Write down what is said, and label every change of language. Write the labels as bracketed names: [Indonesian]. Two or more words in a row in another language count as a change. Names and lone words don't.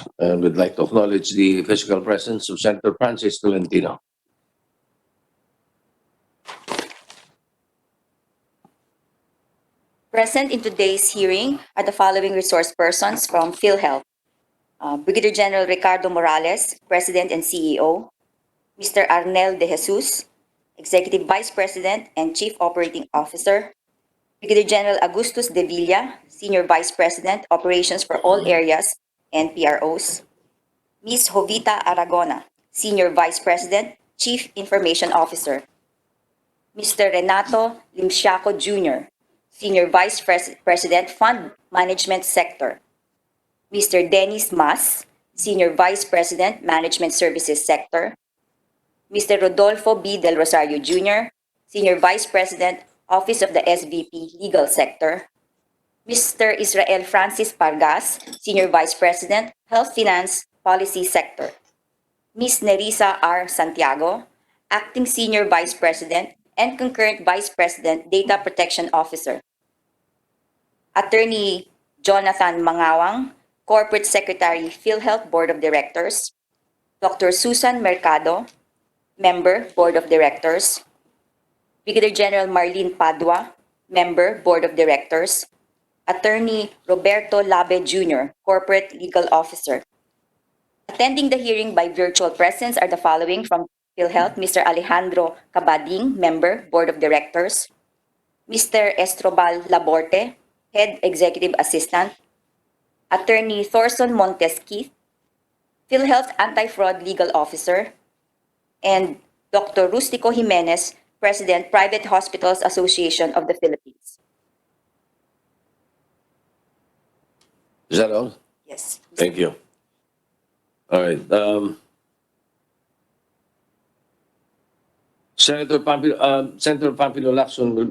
[English] And we'd like to acknowledge the physical presence of Senator Francis Tolentino. Present in today's hearing are the following resource persons from Philhealth. Brigadier General Ricardo Morales, President and CEO. Mr. Arnel De Jesus, Executive Vice President and Chief Operating Officer. Brigadier General Agustus De Villa, Senior Vice President, Operations for All Areas and PROs. Ms. Jovita Aragona, Senior Vice President, Chief Information Officer. Mr. Renato Limsiaco Jr., Senior Vice President, Fund Management Sector. Mr. Dennis Mas, Senior Vice President, Management Services Sector. Mr. Rodolfo B. Del Rosario Jr., Senior Vice President, Office of the SVP, Legal Sector. Mr. Israel Francis Pargas, Senior Vice President, Health Finance Policy Sector. Ms. Nerissa R. Santiago, Acting Senior Vice President and Concurrent Vice President, Data Protection Officer. Attorney Jonathan Mangawang, Corporate Secretary, Philhealth Board of Directors. Dr. Susan Mercado, Member, Board of Directors. Brigadier General Marlene Padua, Member, Board of Directors. Attorney Roberto Labe Jr., Corporate Legal Officer. Attending the hearing by virtual presence are the following from Philhealth: Mr. Alejandro Cabading, Member, Board of Directors. Mr. Estrobal Laborte, Head Executive Assistant. Attorney Thorson Montes Keith, Philhealth Anti-Fraud Legal Officer. And Dr. Rustico Jimenez, President, Private Hospitals Association of the Philippines. Is that all? Yes. Thank you. All right. Senator Pampilo Lacson will.